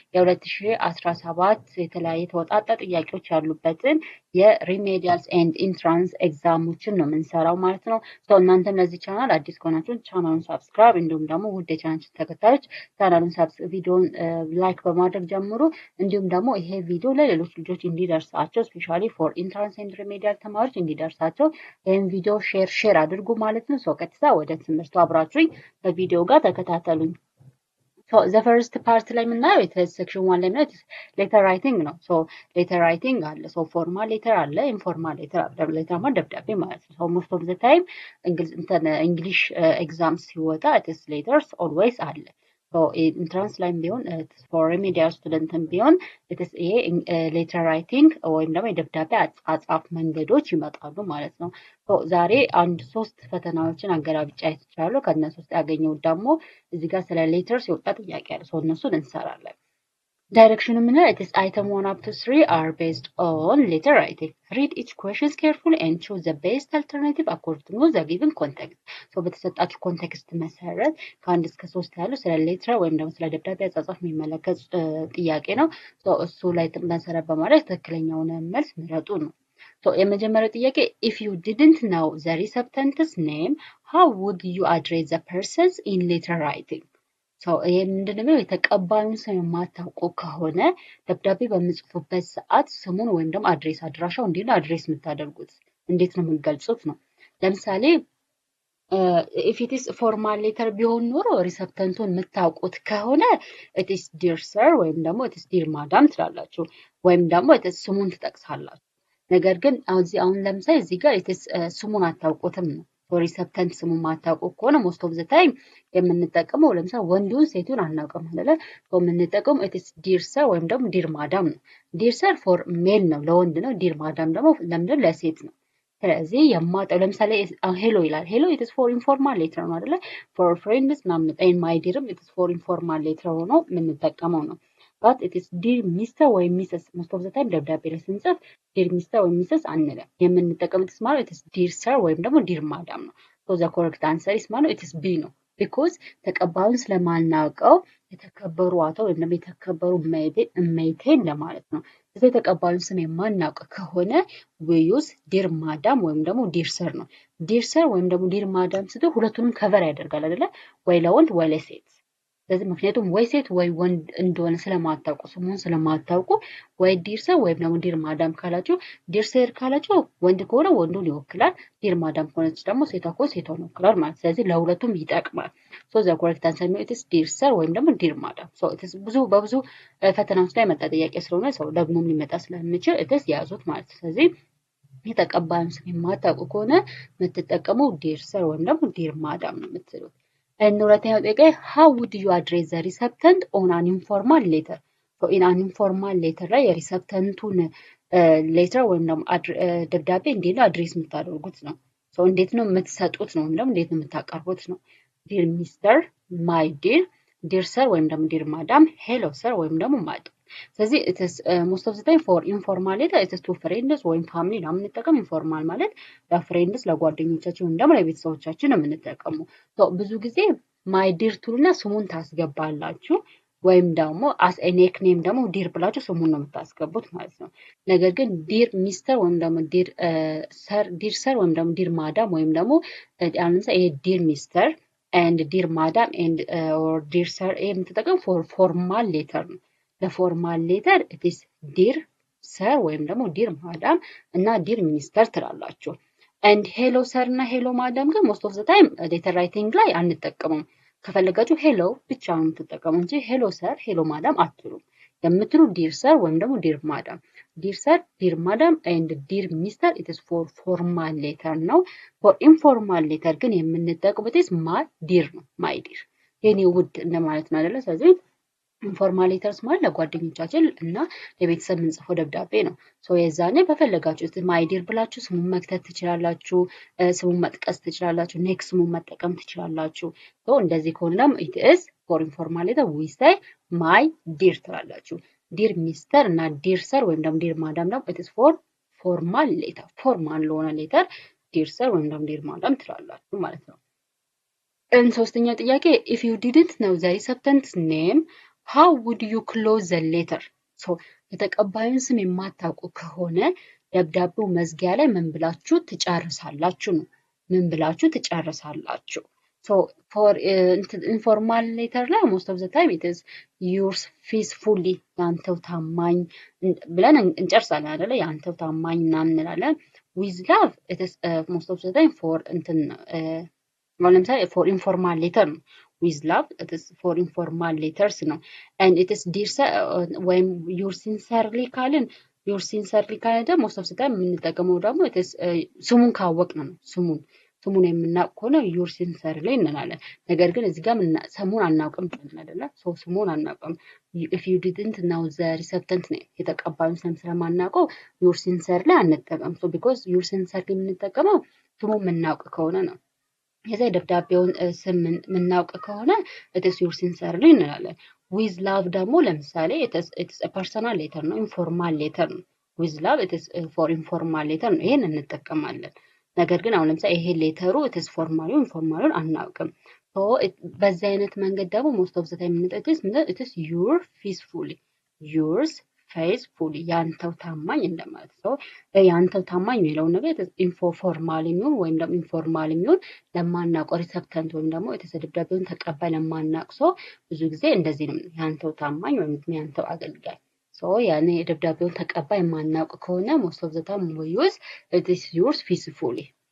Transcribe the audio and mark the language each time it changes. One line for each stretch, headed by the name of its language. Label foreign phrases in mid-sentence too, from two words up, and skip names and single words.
Amharic: የ2017 የተለያየ ተወጣጣ ጥያቄዎች ያሉበትን
English: remedials and entrance exams
Amharic: ነው የምንሰራው ማለት ነው። እናንተም ለዚህ ቻናል አዲስ ከሆናችሁ ቻናሉን ሳብስክራይብ እንዲሁም ደግሞ ውድ የቻናላችን ተከታዮች ቻናሉን ቪዲዮን ላይክ በማድረግ ጀምሩ። እንዲሁም ደግሞ ይሄ ቪዲዮ ለሌሎች ልጆች እንዲደርሳቸው
English: specially for entrance and remedial
Amharic: ተማሪዎች እንዲደርሳቸው ይህን ቪዲዮ ሼር አድርጉ ማለት ነው። ቀጥታ ወደ ትምህርቱ አብራችሁኝ በቪዲዮ ጋር ተከታተሉኝ።
English: the first part
Amharic: ላይ የምናየው section 1 ላይ የምናየው
English: letter writing
Amharic: ነው።
English: letter writing
Amharic: አለ።
English: formal letter
Amharic: አለ፣
English: informal letter
Amharic: አለ። ሌተር ማለት ደብዳቤ ማለት ነው።
English: most of the time
Amharic: እንግሊሽ ኤግዛም ሲወጣ
English: it is letters always
Amharic: አለ። ኢንትራንስ ላይም ቢሆን
English: for remedial student
Amharic: ቢሆን ይሄ
English: letter writing
Amharic: ወይም ደግሞ የደብዳቤ አጻጻፍ መንገዶች ይመጣሉ ማለት ነው። ዛሬ አንድ 3 ፈተናዎችን አገላብጫ አይቻለሁ። ከነሱ ውስጥ ያገኘው ደግሞ እዚህ ጋር ስለ ሌተርስ የወጣ ጥያቄ አለ። እነሱን እንሰራለን።
English: Direction it is item 1 up to 3 are based on letter writing. Read each questions carefully and choose the best alternative according to the given context.
Amharic: በተሰጣችሁ ኮንቴክስት መሰረት ከአንድ እስከ 3 ያሉ ስለ ሌተር ወይም ደግሞ ስለ ደብዳቤ አጻጻፍ የሚመለከት ጥያቄ ነው። እሱ ላይ መሰረት በማድረግ ትክክለኛውን መልስ ምረጡ ነው። የመጀመሪያው ጥያቄ
English: if you didn't know the recipient's name, how would you address the persons in letter writing?
Amharic: ይሄ ምንድነው? የተቀባዩን ስም የማታውቁ ከሆነ ደብዳቤ በምጽፉበት ሰዓት ስሙን ወይም ደግሞ አድራሻው እንዴት ነው አድሬስ የምታደርጉት? እንዴት ነው የምትገልጹት ነው። ለምሳሌ
English: if it is formal letter
Amharic: ቢሆን ኖሮ ሪሰፕተንቱን የምታውቁት ከሆነ
English: it is dear sir
Amharic: ወይም ደግሞ
English: it is dear madam
Amharic: ትላላችሁ፣ ወይም ደግሞ
English: it is
Amharic: ስሙን ትጠቅሳላችሁ። ነገር ግን አሁን ለምሳሌ እዚህ ጋር
English: it is
Amharic: ስሙን አታውቁትም ነው። ሪሰፕተንት ስሙን ማታውቁ ከሆነ
English: most of the time
Amharic: የምንጠቀመው ለምሳሌ ወንዱን ሴቱን አናውቅም አይደለ? የምንጠቀመው
English: it's dear sir
Amharic: ወይም ደግሞ
English: dear madam
Amharic: ነው።
English: dear sir for male
Amharic: ነው ለወንድ ነው።
English: dear madam
Amharic: ደግሞ ለምንድን ለሴት ነው። ስለዚህ የማጠው ለምሳሌ ሄሎ ይላል።
English: hello it's for informal letter
Amharic: ነው አይደለ?
English: for friends
Amharic: ምናምን
English: my dear it's for informal letter
Amharic: ሆኖ የምንጠቀመው ነው።
English: but it is dear Mr.
Amharic: ወይም ሚስስ
English: most of the time
Amharic: ደብዳቤ ላይ ስንጽፍ
English: dear Mr.
Amharic: ወይም ሚስስ አንልም። የምንጠቀምበት ማለት
English: it is dear sir
Amharic: ወይም ደግሞ
English: dear madam
Amharic: ነው።
English: so the correct answer is
Amharic: ማለት
English: it is B
Amharic: ነው። because ተቀባዩን ስለማናውቀው የተከበሩ አቶ ወይም ደግሞ የተከበሩ እመይቴን ለማለት ነው። ስለዚህ የተቀባዩን ስም የማናውቅ ከሆነ
English: we use dear madam
Amharic: ወይም ደግሞ
English: dear sir
Amharic: ነው።
English: dear sir
Amharic: ወይም ደግሞ
English: dear madam
Amharic: ስትሉ ሁለቱንም ከቨር ያደርጋል አይደለ? ወይ ለወንድ ወይ ለሴት። ስለዚህ ምክንያቱም ወይ ሴት ወይ ወንድ እንደሆነ ስለማታውቁ ስሙን ስለማታውቁ ወይ
English: dear sir
Amharic: ወይም ደግሞ
English: dear madam
Amharic: ካላችሁ ዲር ሰር ካላችሁ ወንድ ከሆነ ወንዱን ይወክላል፣
English: dear madam
Amharic: ከሆነች ደግሞ ሴቷ ከሆነ ሴቷን ይወክላል ማለት። ስለዚህ ለሁለቱም ይጠቅማል።
English: the correct answer
Amharic: ነው
English: it's dear sir
Amharic: ወይም ደግሞ
English: dear madam።
Amharic: ኢትስ በብዙ ፈተናዎች ላይ መጣ ጥያቄ ስለሆነ ሰው ደግሞም ሊመጣ ስለሚችል ኢትስ ያዙት ማለት። ስለዚህ የተቀባዩን ስም የማታውቁ ከሆነ የምትጠቀመው
English: dear sir
Amharic: ወይም ደግሞ
English: dear madam
Amharic: ነው የምትሉት። ሁለተኛው ጥያቄ
English: how would you address the recipient on an informal letter? in an informal letter
Amharic: ላይ የሪሰፕተንቱን ሌተር ወይም ደግሞ ደብዳቤ እንዴት ነው አድሬስ የምታደርጉት ነው። እንዴት ነው የምትሰጡት ነው ወይም ደግሞ እንዴት ነው የምታቀርቡት ነው።
English: dear Mr. my dear dear sir
Amharic: ወይም ደግሞ
English: dear madam hello sir
Amharic: ወይም ደግሞ madam። ስለዚህ
English: it is most of the time for informal letter it is to friends
Amharic: ወይም family ነው የምንጠቀም። ኢንፎርማል ማለት ለፍሬንድስ ለጓደኞቻችን ወይም ደግሞ ለቤተሰቦቻችን ነው የምንጠቀመው። ብዙ ጊዜ
English: my dear
Amharic: ትሉና ስሙን ታስገባላችሁ ወይም ደግሞ
English: as a nickname
Amharic: ደግሞ ዲር ብላችሁ ስሙን ነው የምታስገቡት ማለት ነው። ነገር ግን
English: dear mister
Amharic: ወይም ደግሞ ዲር ሰር ወይም ደግሞ
English: dear madam
Amharic: ወይም ደግሞ አንንሳ ይሄ
English: dear mister and dear madam and or dear sir
Amharic: የምትጠቀም
English: for formal letter
Amharic: ነው። ለፎርማል
English: letter it is dear sir
Amharic: ወይም ደግሞ
English: dear madam
Amharic: እና
English: dear minister
Amharic: ትላላችሁ።
English: and hello sir
Amharic: እና
English: hello madam
Amharic: ግን
English: most of the time letter writing
Amharic: ላይ አንጠቀምም። ከፈለጋችሁ ሄሎ ብቻ ነው የምትጠቀሙ እንጂ
English: hello sir hello madam
Amharic: አትሉም። የምትሉ
English: dear sir
Amharic: ወይም ደግሞ
English: dear madam። dear sir dear madam and dear minister it is for formal letter
Amharic: ነው።
English: for informal letter
Amharic: ግን የምንጠቀምበት
English: is my dear
Amharic: ነው።
English: my dear
Amharic: የኔ ውድ እንደማለት ነው አይደለ? ስለዚህ
English: informal letters
Amharic: ማለት ለጓደኞቻችን እና ለቤተሰብ የምንጽፈው ደብዳቤ ነው። የዛኔ በፈለጋችሁት
English: my dear
Amharic: ብላችሁ ስሙን መክተት ትችላላችሁ፣ ስሙን መጥቀስ ትችላላችሁ፣ ኔክስት ስሙን መጠቀም ትችላላችሁ። እንደዚህ ከሆነ ደግሞ
English: it is for informal letter we say my dear
Amharic: ትላላችሁ።
English: dear mister
Amharic: እና
English: dear sir
Amharic: ወይም ደግሞ
English: dear madam
Amharic: ደግሞ
English: it is for formal letter፣
Amharic: ፎርማል ለሆነ
English: letter dear sir
Amharic: ወይም ደግሞ
English: dear madam
Amharic: ትላላችሁ ማለት ነው። ሶስተኛው ጥያቄ
English: if you didn't know the recipient's name how would you close the letter?
Amharic: የተቀባዩን ስም የማታውቁ ከሆነ ደብዳቤው መዝጊያ ላይ ምን ብላችሁ ትጨርሳላችሁ ነው። ምን ብላችሁ ትጨርሳላችሁ?
English: for informal letter
Amharic: ላይ
English: most of the time it is yours faithfully
Amharic: ያንተው ታማኝ ብለን እንጨርሳለን አይደለ? ያንተው ታማኝ ምናምን እንላለን።
English: with love it is most of the time for
Amharic: ለምሳሌ
English: for informal letter
Amharic: ነው።
English: with love it is for informal letters
Amharic: ነው።
English: and it is dear when your sincerely
Amharic: ካልን
English: your sincerely
Amharic: ካልን ደግሞ
English: most of the time
Amharic: የምንጠቀመው ደግሞ
English: it is
Amharic: ስሙን ካወቅን ነው። ስሙን የምናውቅ ከሆነ
English: your sincerely
Amharic: እንላለን። ነገር ግን እዚህ ጋር ስሙን አናውቅም ብለን አይደለ? ስሙን አናውቅም
English: if you didn't know the recipient name
Amharic: የተቀባዩን ስም ስለማናውቀው
English: your sincerely
Amharic: አንጠቀም።
English: because your sincerely
Amharic: የምንጠቀመው ስሙን የምናውቅ ከሆነ ነው። የዛ ደብዳቤውን ስም የምናውቅ ከሆነ
English: it is yours
Amharic: sincerely እንላለን።
English: with love
Amharic: ደግሞ ለምሳሌ
English: it is a personal letter
Amharic: ነው፣
English: informal letter
Amharic: ነው።
English: with love it is for informal letter
Amharic: ነው። ይሄን እንጠቀማለን። ነገር ግን አሁን ለምሳሌ ይሄ ሌተሩ
English: it is formal informal
Amharic: አናውቅም። በዚህ አይነት መንገድ ደግሞ
English: most of the time it is your faithfully yours faithfully
Amharic: ያንተው ታማኝ እንደማለት ነው። ያንተው ታማኝ የሚለው ነገር ኢንፎርማል የሚሆን ወይም ደግሞ ኢንፎርማል የሚሆን ለማናውቀው ሪሰፕተንት ወይም ደግሞ የተሰደደውን ተቀባይ ለማናውቅ ሰው ብዙ ጊዜ እንደዚህ ነው። ያንተው ታማኝ ወይም ያንተው አገልጋይ ያኔ የደብዳቤውን ተቀባይ የማናውቅ ከሆነ
English: most of the time we use it is yours faithfully